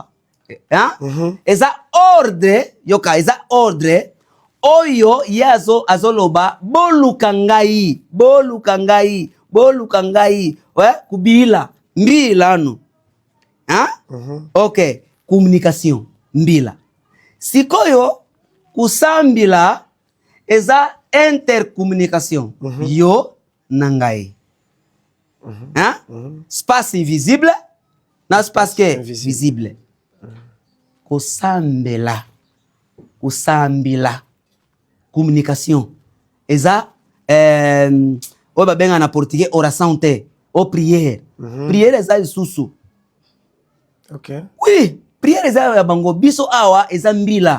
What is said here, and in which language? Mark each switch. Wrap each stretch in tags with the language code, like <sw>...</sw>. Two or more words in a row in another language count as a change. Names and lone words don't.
<ln>Eza ordre, yoka eza ordre oyo yazo azoloba boluka ngai kubila mbila no. OK, communication mbila. Sikoyo kusambila eza intercommunication yo nangai.</ln> <fr>Space invisible na space que visible.</fr> <ln>Kusambila communication eza o ba benga na portugais oração te o prière. Prière eza lisusu. OK. Oui, prière eza ya bango biso awa eza mbila.</ln>